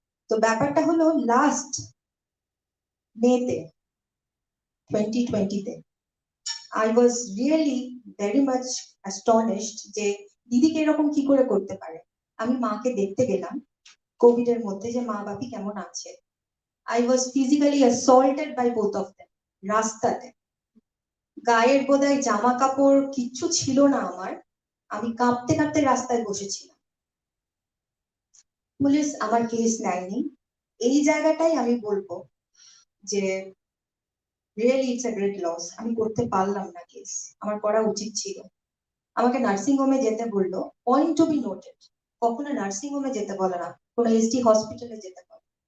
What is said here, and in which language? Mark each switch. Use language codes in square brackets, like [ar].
[bn] তো ব্যাপারটা হলো লাস্ট মেতে 2020-তে [en] I was really very much astonished [bn] যে দিদিকে এরকম কি করে করতে পারে। আমি মাকে দেখতে গেলাম কোভিড এর মধ্যে, যে মা বাপি কেমন আছে। [en] I was physically assaulted by both of them, [bn] রাস্তাতে। গায়ের বোধহয় জামা কাপড় কিচ্ছু ছিল না আমার, আমি কাঁপতে কাঁপতে রাস্তায় বসেছিলাম। পুলিশ আমার কেস নেয়নি। এই জায়গাটাই আমি বলবো যে [en] Really it's a great loss. [bn] আমি করতে পারলাম না কেস, আমার করা উচিত ছিল। আমাকে নার্সিং হোমে যেতে বললো, [en] point to be noted, [bn] কখনো নার্সিং হোমে যেতে বলে না, কোনো এসডি হসপিটালে যেতে বলে।